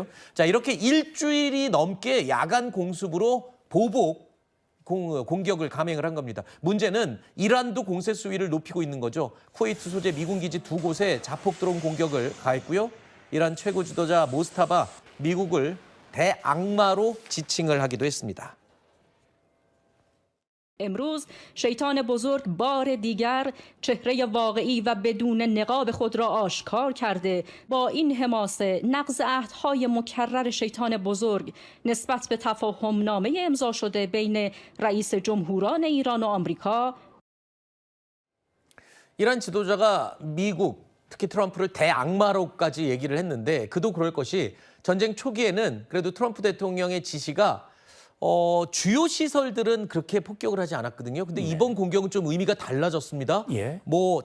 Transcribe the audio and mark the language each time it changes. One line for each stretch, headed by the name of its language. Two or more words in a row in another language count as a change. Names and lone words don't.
Korean: 자, 이렇게 일주일이 넘게 야간 공습으로 보복 공격을 감행을 한 겁니다. 문제는 이란도 공세 수위를 높이고 있는 거죠. 쿠웨이트 소재 미군 기지 2곳에 자폭 드론 공격을 가했고요. 이란 최고 지도자 모스타바 미국을 대악마로 지칭을 하기도 했습니다.
Persian: امروز شیطان بزرگ بار دیگر چهره واقعی و بدون نقاب خود را آشکار کرده با این حماسه نقض عهدهای مکرر شیطان بزرگ نسبت به تفاهمنامه امضا شده بین رئیس جمهوران ایران و آمریکا
Korean: 이란 지도자가 미국, 특히 트럼프를 대악마로까지 얘기를 했는데 그도 그럴 것이 전쟁 초기에는 그래도 트럼프 대통령의 지시가 주요 시설들은 그렇게 폭격을 하지 않았거든요. 근데 이번 공격은 좀 의미가 달라졌습니다.